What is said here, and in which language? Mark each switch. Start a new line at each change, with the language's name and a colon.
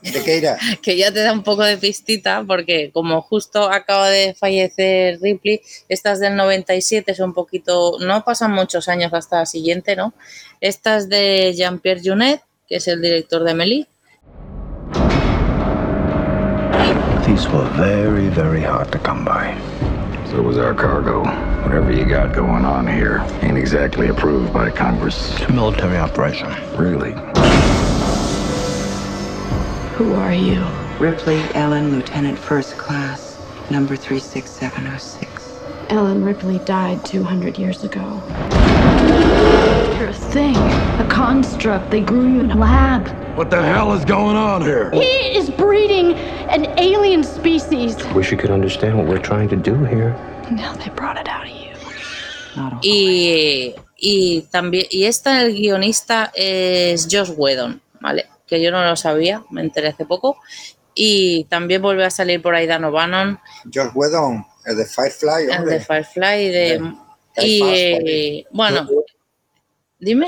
Spanish: ¿De qué irá? Que ya te da un poco de pistita, porque como justo acaba de fallecer Ripley, esta es del 97, es un poquito... No pasan muchos años hasta la siguiente, ¿no? Esta es de Jean-Pierre Jeunet, que es el director de Amélie.
English: These were very, very hard to come by. So was our cargo. Whatever you got going on here ain't exactly approved by Congress. It's a military operation. Really? Who are you? Ripley Ellen, Lieutenant First Class, number 36706. Ellen Ripley died 200 years ago. You're a thing, a construct. They grew you in a lab. What the hell is going on here? He is breeding an alien species. I wish you could understand what we're trying to do here. No, they brought it out of you.
Spanish: Y esta, el guionista es Joss Whedon, ¿vale? Que yo no lo sabía, me enteré hace poco. Y también vuelve a salir por ahí Dan O'Bannon. Joss Whedon, el de Firefly, hombre. El de Firefly y de... Y, bueno, dime.